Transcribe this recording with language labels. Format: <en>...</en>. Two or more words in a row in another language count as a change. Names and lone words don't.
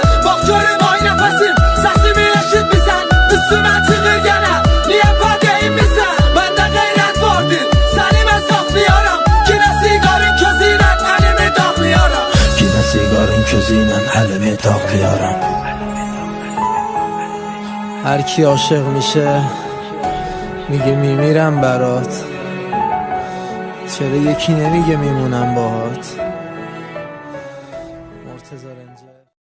<az>Bak görüm ay nefesim sesimi eşitmisən? Üstüme çıkır gene niye ben değilmisən? Bende gayret vardır seni ben saklayaram. Yine sigarın közüyle elimi daklayaram. Yine sigarın közüyle elimi daklayaram.</az> <fa>هر کی عاشق میشه میگه میمیرم برات، چرا یکی نمیگه میمونم باهات؟ مرتضی رنجر</fa>